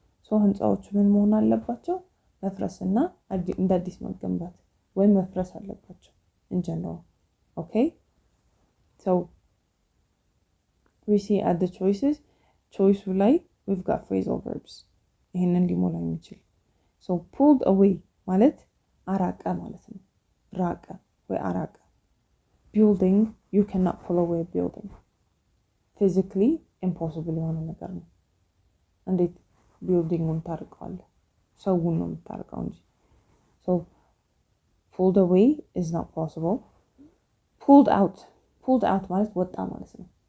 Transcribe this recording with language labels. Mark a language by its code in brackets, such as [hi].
[am] so ህንጻዎቹ ምን መሆን አለባቸው? መፍረስና እንደ አዲስ መገንባት ወይም መፍረስ አለባቸው in general. [en] okay, so we see at the choice ላይ we've got phrasal verbs [am] ይሄንን ሊሞላ የሚችል. so pulled away ማለት አራቀ ማለት ነው. ራቀ ወይ አራቀ. [en] building, you cannot pull away a building. physically impossible [am] የሆነ ነገር ነው እንዴት ቢልዲንጉን ታርቀዋለህ ሰውን ነው የምታርቀው እንጂ [en] so pulled away is not possible pulled out [am] ማለት ወጣ ማለት ነው